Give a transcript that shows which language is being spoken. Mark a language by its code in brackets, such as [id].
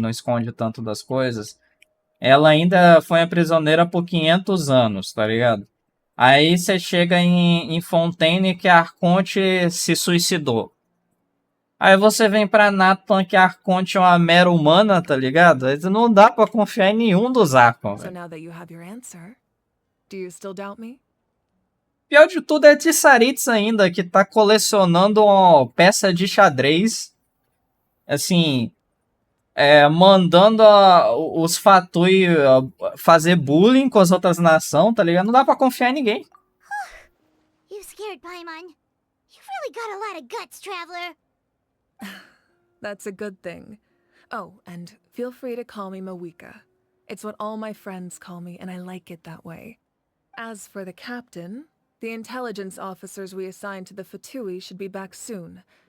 [pt] Não esconde tanto das coisas. Ela ainda foi a prisioneira por 500 anos, tá ligado? Aí você chega em Fontaine que a Arconte se suicidou. Aí você vem pra Natlan que a Arconte é uma mera humana, tá ligado? Não dá pra confiar em nenhum dos Archon, [en] So [pt] velho. [en] now that you have your answer, do you still doubt me? [pt] Pior de tudo é Tissaritz ainda, que tá colecionando uma peça de xadrez, assim, mandando os Fatui fazer bullying com as outras nações, tá ligado? Não dá pra confiar em ninguém. [en] You scared Paimon. You've really got a lot of guts, Traveler. That's a good thing. Oh, and feel free to call me Mawika. It's what all my friends call me, and I like it that way. As for the captain, the intelligence officers we assigned to the Fatui should be back soon.